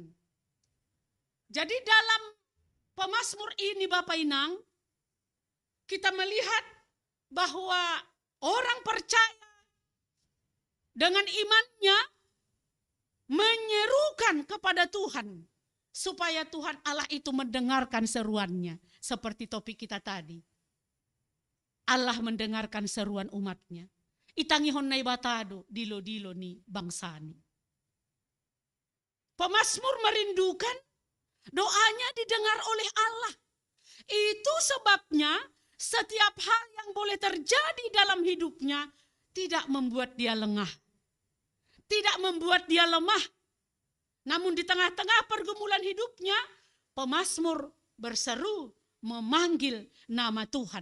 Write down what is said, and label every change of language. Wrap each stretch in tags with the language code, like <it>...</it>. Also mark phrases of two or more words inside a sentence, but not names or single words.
<id>Jadi dalam Pemazmur ini Bapak Inang, kita melihat bahwa orang percaya dengan imannya menyerukan kepada Tuhan supaya Tuhan Allah itu mendengarkan seruannya. Seperti topik kita tadi. Allah mendengarkan seruan umatnya.</id> <bts>Itangi honnai batado dilo-dilo ni bangsani.</bts> <id>Pemazmur merindukan doanya didengar oleh Allah. Itu sebabnya setiap hal yang boleh terjadi dalam hidupnya tidak membuat dia lengah. Tidak membuat dia lemah. Namun di tengah-tengah pergumulan hidupnya, pemazmur berseru memanggil nama Tuhan.</id>